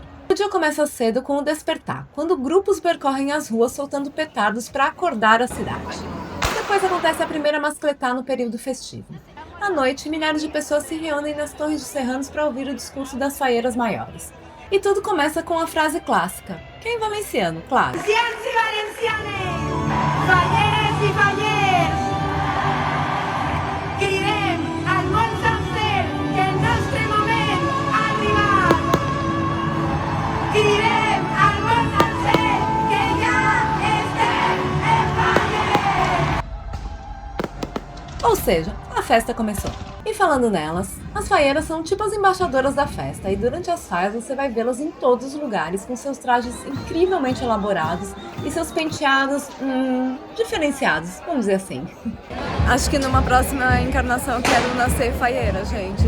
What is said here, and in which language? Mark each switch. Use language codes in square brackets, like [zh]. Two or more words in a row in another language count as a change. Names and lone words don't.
[pt] O dia começa cedo com o despertar, quando grupos percorrem as ruas soltando petardos para acordar a cidade. Depois acontece a primeira mascletá no período festivo. À noite, milhares de pessoas se reúnem nas torres de serranos para ouvir o discurso das faieiras maiores. E tudo começa com a frase clássica, que é em valenciano, claro. [ca] Valencians e valencianes, falleres e falleres, cridem al món sencer que el nostre moment ha arribat. Cridem al món sencer que ja estem en Falles. [pt] Ou seja, a festa começou. E falando nelas, as faieiras são tipo as embaixadoras da festa e durante as faias você vai vê-las em todos os lugares com seus trajes incrivelmente elaborados e seus penteados, diferenciados, vamos dizer assim. Acho que numa próxima encarnação eu quero nascer faieira, gente.